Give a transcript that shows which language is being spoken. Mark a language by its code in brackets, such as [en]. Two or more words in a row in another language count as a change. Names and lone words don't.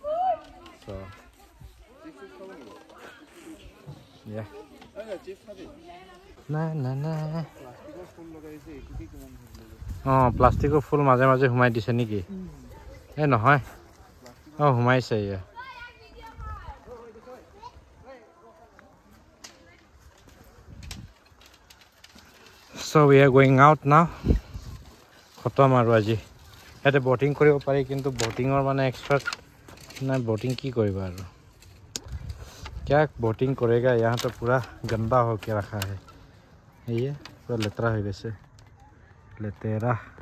[as] অঁ প্লাষ্টিকৰ ফুল মাজে মাজে সোমাই দিছে নেকি এই নহয় অঁ সোমাইছে ইয়া [en] So we are going out now. [as] খতম আৰু আজি ইয়াতে বটিং কৰিব পাৰি কিন্তু বটিঙৰ মানে এক্সপাৰ্ট নাই বটিং কি কৰিবা আৰু [hi] क्या बोटिंग करेगा यहाँ तो पूरा गंदा होके रखा है ये पूरा लेतरा हो गए लेतेरा